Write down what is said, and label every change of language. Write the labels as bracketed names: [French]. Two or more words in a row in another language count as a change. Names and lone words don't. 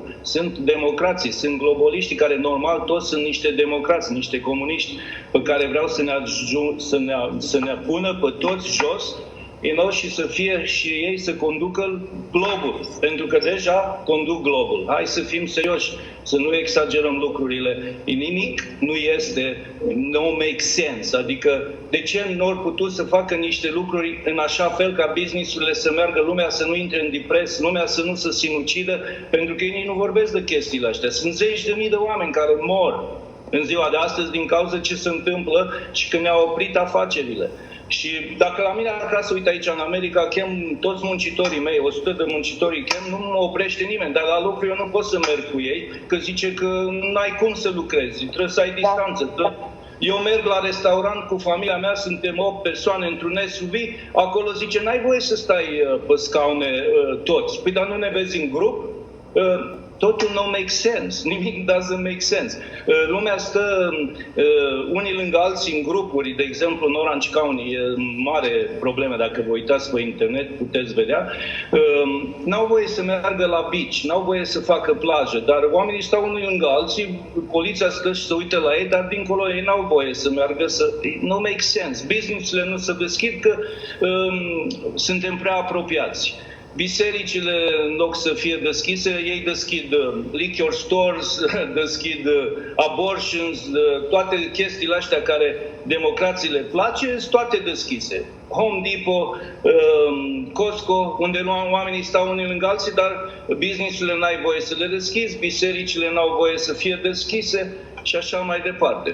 [Romanian] Sunt democrații, sunt globaliștii care normal toți sunt niște democrați, niște comuniști pe care vreau să ne pună pe toți jos, și să fie și ei să conducă globul, pentru că deja conduc globul. Hai să fim serioși, să nu exagerăm lucrurile. [English] Nimic nu make sense. [Romanian] Adică de ce nu au putut să facă niște lucruri în așa fel ca business-urile să meargă, lumea să nu intre în depresie, lumea să nu se sinucidă, pentru că ei nu vorbesc de chestiile astea. Sunt zeci de mii de oameni care mor în ziua de astăzi din cauza ce se întâmplă și că ne-au oprit afacerile. Și dacă la mine acasă, uite aici în America, chem toți muncitorii mei, 100 de muncitori chem, nu mă oprește nimeni, dar la lucru eu nu pot să merg cu ei, că zice că n-ai cum să lucrezi, trebuie să ai distanță. Eu merg la restaurant cu familia mea, suntem 8 persoane într-un SUV, acolo zice, n-ai voie să stai pe scaune toți. Păi dar nu ne vezi în grup? Totul nu [English] make sense, [Romanian] nimic [English] doesn't make sense. [Romanian] Lumea stă unii lângă alții în grupuri, de exemplu în Orange County, e mare problemă, dacă vă uitați pe internet puteți vedea, n-au voie să meargă la beach, n-au voie să facă plajă, dar oamenii stau unii lângă alții, poliția stă și se uită la ei, dar dincolo ei n-au voie să meargă, nu [English] make sense. [Romanian] Business-urile nu se deschid că suntem prea apropiați. Bisericile, în loc să fie deschise, ei deschid [English] liquor stores, [Romanian] deschid abortions, toate chestiile astea care democrații le place, sunt toate deschise. Home Depot, Costco, unde oamenii stau unii lângă alții, dar business-urile n-ai voie să le deschizi, bisericile n-au voie să fie deschise și așa mai departe.